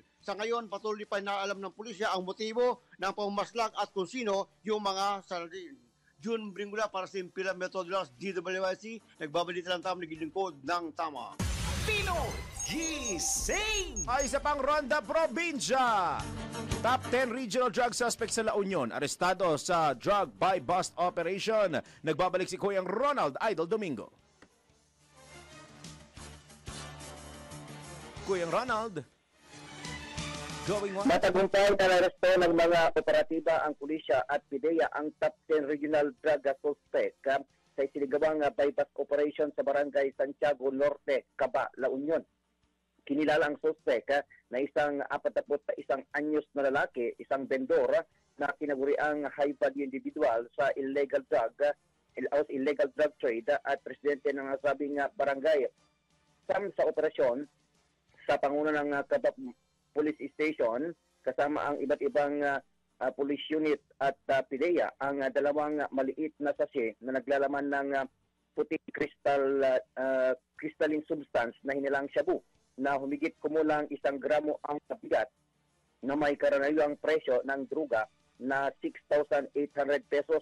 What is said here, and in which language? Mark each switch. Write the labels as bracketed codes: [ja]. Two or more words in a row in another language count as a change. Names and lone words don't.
[tl] Sa ngayon, patuloy pa inaalam ng pulisya ang motibo ng pamamaslang at kung sino yung mga saladin. June Bringula para sa Impilang Methodolog DWIC, nagbabalita ng tama, naglilingkod ng tama. Pino Gising! Ay, isa pang ronda probinsya. [en] Top 10 regional drug suspects [tl] sa La Union, arestado sa [en] drug buy bust operation. [tl] Nagbabalik si Kuyang Ronald Idol Domingo. Kuyang Ronald. [en] Going on. [tl] Matagumpay na naresto ng mga operatiba ang pulisya at PIDEA ang [en] top 10 regional drug suspect [tl] sa isinagawang [en] bypass operation [tl] sa Barangay Santiago Norte, Caba, La Union. Kinilala ang suspect na isang 41 anyos na lalaki, isang vendor na kinaguriang [en] high-value individual [tl] sa [en] illegal drug trade [tl] at presidente ng nasabing barangay. Sa operasyon sa panguno ng Caba Police Station, kasama ang iba't ibang police unit at PIDEA, ang dalawang maliit na sachet na naglalaman ng puting [en] crystalline substance [tl] na hinilang shabu na humigit kumulang 1 gramo ang bigat na may karaniwang presyo ng druga na 6,800 pesos.